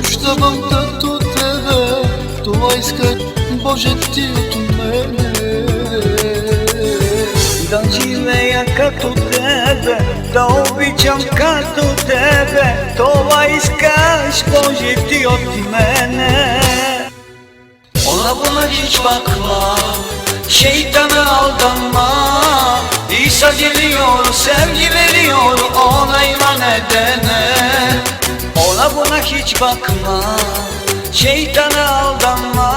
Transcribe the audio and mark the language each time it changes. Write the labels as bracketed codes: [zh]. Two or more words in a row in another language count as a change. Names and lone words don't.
[bg] тобам като тебе, това исках, Боже, ти от мене. Да живея като тебе, да обичам като тебе, това искаш, Боже, ti от мене. [tr] Ona buna hiç bakma, şeytana aldanma. İsa geliyor, sevgi veriyor, ona iman edene. Ona buna hiç bakma, şeytana aldanma.